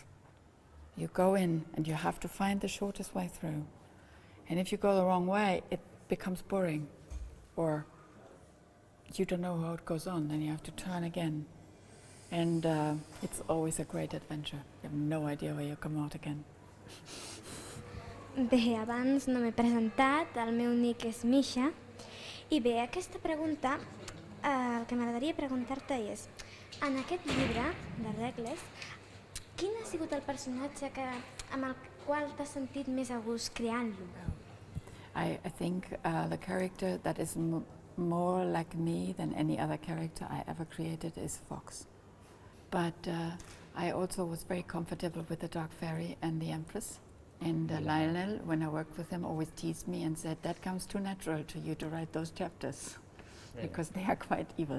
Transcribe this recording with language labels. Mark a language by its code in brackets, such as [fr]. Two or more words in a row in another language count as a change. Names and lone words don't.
[en] You go in and you have to find the shortest way through. And if you go the wrong way, it becomes boring, or you don't know how it goes on, then you have to turn again. And it's always a great adventure. You have no idea where you come out again. [ca] Bé, abans no m'he presentat, el meu nick és Misha, i bé, aquesta pregunta, el que m'agradaria preguntar-te és, en aquest llibre, de Reckless, quin ha sigut el personatge amb el qual t'has sentit més a gust creant-lo? [en] I think the character that is more like me than any other character I ever created is Fox. But I also was very comfortable with the Dark Fairy and the Empress. And Lionel, when I worked with him, always teased me and said, that comes too natural to you to write those chapters, because they are quite evil.